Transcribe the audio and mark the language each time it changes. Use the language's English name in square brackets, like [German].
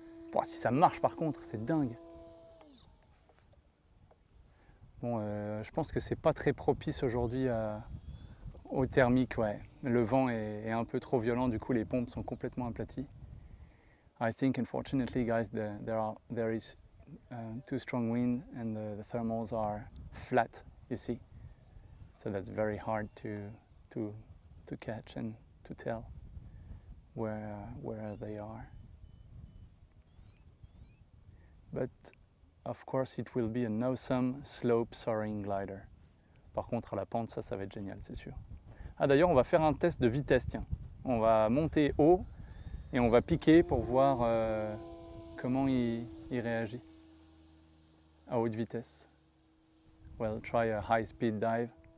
[French] Bon, si ça marche par contre, c'est dingue. Bon, je pense que c'est pas très propice aujourd'hui au thermique, ouais. Le vent est un peu trop violent, du coup les pompes sont complètement aplaties. [English] I think unfortunately guys there is too strong wind and the thermals are flat, you see. So that's very hard to catch and to tell where they are. But of course it will be an awesome slope soaring glider. [French] Par contre à la pente ça va être génial, c'est sûr. Ah d'ailleurs on va faire un test de vitesse, tiens. On va monter haut et on va piquer pour voir comment il réagit à haute vitesse. [English] We'll try a high speed dive.